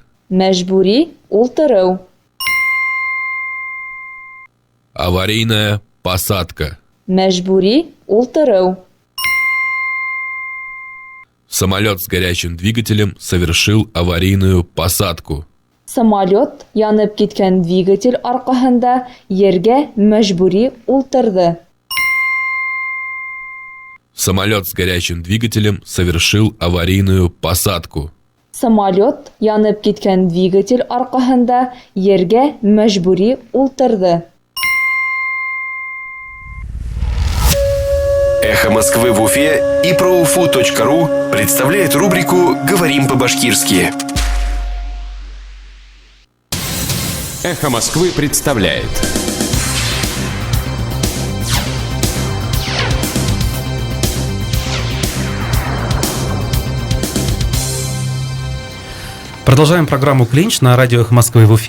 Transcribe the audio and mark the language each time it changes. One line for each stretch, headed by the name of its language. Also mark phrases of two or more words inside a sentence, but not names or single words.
Bashkir: Мәжбүри ултырау.
Russian: Аварийная посадка.
Bashkir: Мәжбүри ултырау.
Russian: Самолет с горячим двигателем совершил аварийную посадку.
Bashkir: Самолет янып киткән двигатель аркаһында ергә мәжбүри ултырды.
Russian: Самолет с горячим двигателем совершил аварийную посадку.
Bashkir: Самолет янып киткән двигатель аркаһында ергә мәжбүри ултырды.
Russian: «Эхо Москвы» в Уфе и проуфу.ру представляет рубрику «Говорим по-башкирски». «Эхо Москвы» представляет. Продолжаем программу «Клинч» на радио «Эхо Москвы» в Уфе.